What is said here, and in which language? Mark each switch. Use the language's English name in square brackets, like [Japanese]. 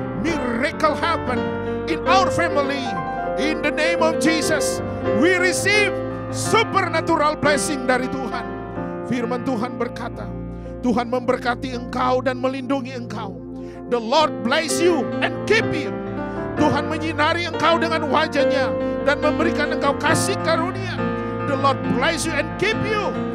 [English] Miracle happen in our family. In the name of Jesus, we receive supernatural blessing [Indonesian] dari Tuhan. Firman Tuhan berkata, Tuhan memberkati engkau dan melindungi engkau. [English] The Lord bless you and keep you. [Indonesian] Tuhan menyinari engkau dengan wajah-Nya dan memberikan engkau kasih karunia. [English] The Lord bless you and keep you.